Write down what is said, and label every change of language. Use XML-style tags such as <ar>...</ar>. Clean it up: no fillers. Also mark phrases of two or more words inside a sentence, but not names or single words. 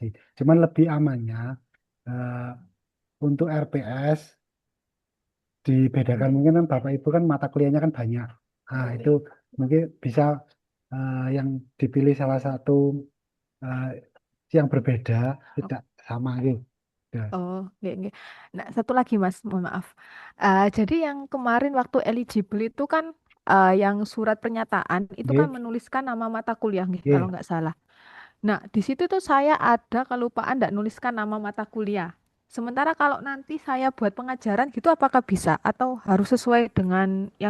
<id>Cuman lebih amannya eh, untuk RPS dibedakan, mungkin kan Bapak Ibu kan mata kuliahnya kan banyak. Nah, itu mungkin bisa yang dipilih salah satu eh, yang berbeda tidak sama gitu. Ya.</id> <jv>Oh, nggih, nggih.</jv> <id>Nah, satu lagi Mas, mohon maaf. Jadi yang kemarin waktu eligible itu kan yang surat pernyataan itu kan Nggih, menuliskan nama mata kuliah, nggih, kalau nggih. nggak salah. Nah, di situ tuh saya ada kelupaan nggak nuliskan nama mata kuliah. Sementara kalau nanti saya buat pengajaran gitu, apakah bisa atau harus sesuai dengan yang</id>